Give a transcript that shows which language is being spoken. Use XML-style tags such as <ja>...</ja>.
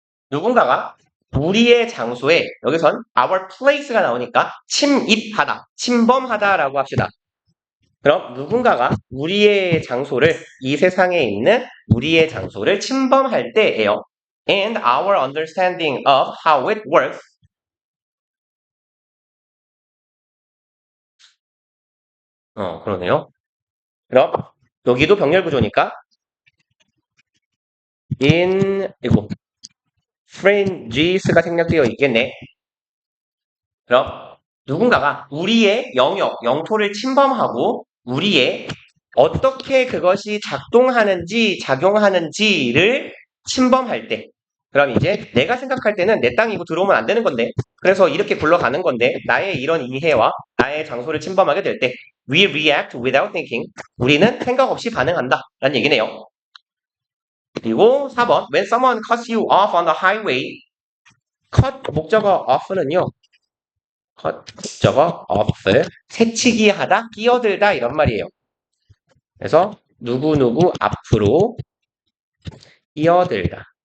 <ko>누군가가 우리의 장소에 여기선 our place가 나오니까 침입하다, 침범하다라고 합시다. 그럼 누군가가 우리의 장소를, 이 세상에 있는 우리의 장소를 침범할 때예요.</ko> <en>And our understanding of how it works.</en> <ko>그러네요. 그럼 여기도 병렬 구조니까 이거 fringes가 생략되어 있겠네. 그럼 누군가가 우리의 영역, 영토를 침범하고 우리의 어떻게 그것이 작동하는지, 작용하는지를 침범할 때, 그럼 이제 내가 생각할 때는 내 땅이고 들어오면 안 되는 건데, 그래서 이렇게 굴러가는 건데, 나의 이런 이해와 나의 장소를 침범하게 될 때,</ko> <en>we react without thinking.</en> <ko>우리는 생각 없이 반응한다. 라는 얘기네요.</ko> <en>그리고 4번, when someone cuts you off on the highway.</en> <ko>cut 목적어 off는요, 목적어 off, 새치기 하다, 끼어들다 이런 말이에요. 그래서 누구누구 앞으로 끼어들다.</ko>